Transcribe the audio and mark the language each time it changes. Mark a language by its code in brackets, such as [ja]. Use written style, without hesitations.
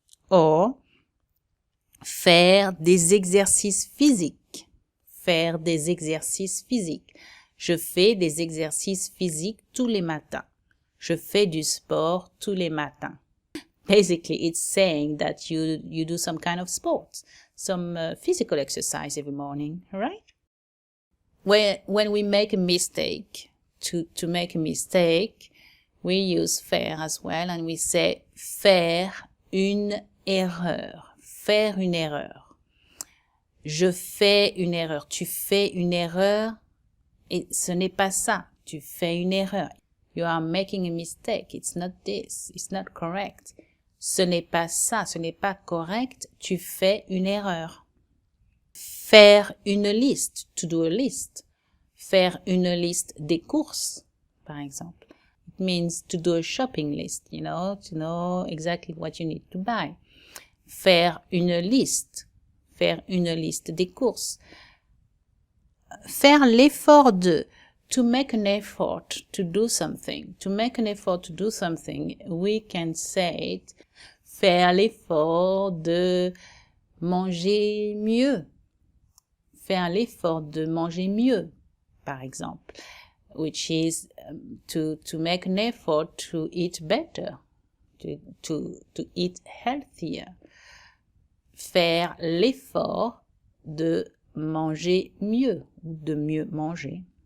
[fr] Or, faire des exercices physiques. Faire des exercices physiques. Je fais des exercices physiques tous les matins. Je fais du sport tous les matins. [en] Basically, it's saying that you do some kind of sports, some physical exercise every morning, right? When we make a mistake, to make a mistake, we use faire as well, and we say [fr] faire une erreur. Faire une erreur. Je fais une erreur. Tu fais une erreur. Et ce n'est pas ça. Tu fais une erreur. [en] You are making a mistake. It's not this. It's not correct. [fr] Ce n'est pas ça. Ce n'est pas correct. Tu fais une erreur. Faire une liste. [en] To do a list. [fr] Faire une liste des courses, par exemple. [en] It means to do a shopping list, to know exactly what you need to buy. [fr] Faire une liste. Faire une liste des courses. Faire l'effort de. [en] To make an effort to do something. To make an effort to do something, we can say it. [fr] Faire l'effort de manger mieux. Faire l'effort de manger mieux, par exemple. [en] Which is to make an effort to eat better, to eat healthier. [fr] Faire l'effort de manger mieux ou de mieux manger.